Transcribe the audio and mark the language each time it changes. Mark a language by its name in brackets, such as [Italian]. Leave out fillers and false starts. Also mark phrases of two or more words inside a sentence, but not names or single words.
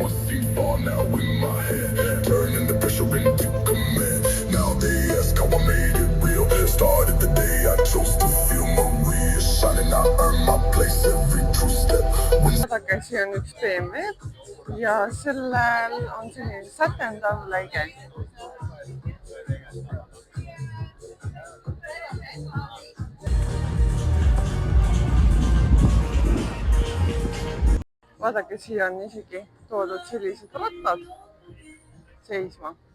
[English] Rising far now in my head, turning the pressure into command. Now they ask how I made it real. Started the day I chose to feel Maria shining. I earned my place every true step. [Estonian] vaadake, siin on üks BMW ja sellel on selline sätendav läige. Vaadake, siia on isegi toodud sellised rattad seisma.